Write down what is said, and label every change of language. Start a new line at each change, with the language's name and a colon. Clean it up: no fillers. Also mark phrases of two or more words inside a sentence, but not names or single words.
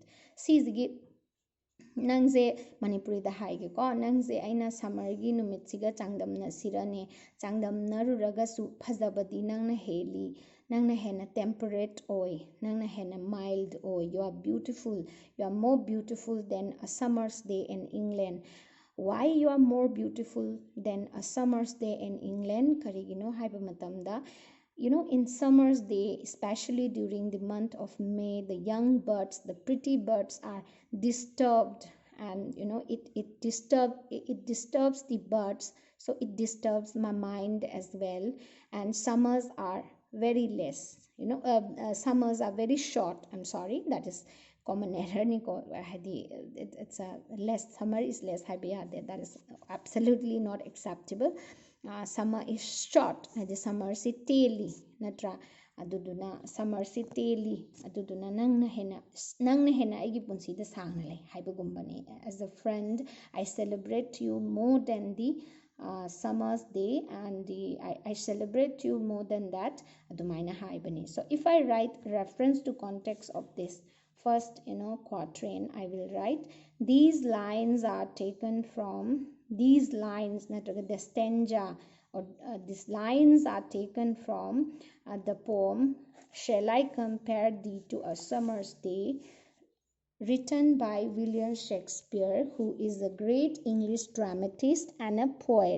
Manipuri: Sisigi ꯅꯪꯁꯦ ꯃꯅꯤꯄꯨꯔꯤꯗ ꯍꯥꯏꯒꯦꯀꯣ ꯅꯪꯁꯦ ꯑꯩꯅ ꯁꯝꯃꯔꯒꯤ ꯅꯨꯃꯤꯠꯁꯤꯒ ꯆꯥꯡꯗꯝꯅꯁꯤꯔꯅꯦ ꯆꯥꯡꯗꯝꯅꯔꯨꯔꯒꯁꯨ ꯐꯖꯕꯗꯤ ꯅꯪꯅ ꯍꯦꯜꯂꯤ ꯅꯪꯅ ꯍꯦꯟꯅ ꯇꯦꯝꯄꯔꯦꯠ ꯑꯣꯏ ꯅꯪꯅ ꯍꯦꯟꯅ
English: ꯃꯥꯏꯜഡ് ꯑꯣꯏ you are beautiful you are more beautiful than a summer's day in England why you are more beautiful than a summer's day in England
Manipuri: karigino haiba matamda
English: in summer's day, especially during the month of May, the young birds, the pretty birds are disturbed, and it disturbs the birds, so it disturbs my mind as well. And summers are very less, summers are very short. I'm sorry, that is common error it's a less summer is less that is absolutely not acceptable. Summer is short
Manipuri: ꯍꯥꯏꯗꯤ ꯁꯝꯃꯔꯁꯤ ꯇꯦꯜꯂꯤ ꯅꯠꯇ꯭ꯔꯥ ꯑꯗꯨꯗꯨꯅ ꯁꯝꯃꯔꯁꯤ ꯇꯦꯜꯂꯤ ꯑꯗꯨꯗꯨꯅ ꯅꯪꯅ ꯍꯦꯟꯅ ꯑꯩꯒꯤ ꯄꯨꯟꯁꯤꯗ ꯁꯥꯡꯅ ꯂꯩ ꯍꯥꯏꯕꯒꯨꯝꯕꯅꯤ
English: as a friend I celebrate you more than the summer's day and I celebrate you more than that
Manipuri: ꯑꯗꯨꯃꯥꯏꯅ ꯍꯥꯏꯕꯅꯤ
English: so if I write reference to context of this first quatrain I will write these lines are taken from these lines the stanza or these lines are taken from the poem Shall I Compare Thee to a Summer's Day, written by William Shakespeare, who is a great English dramatist and a poet.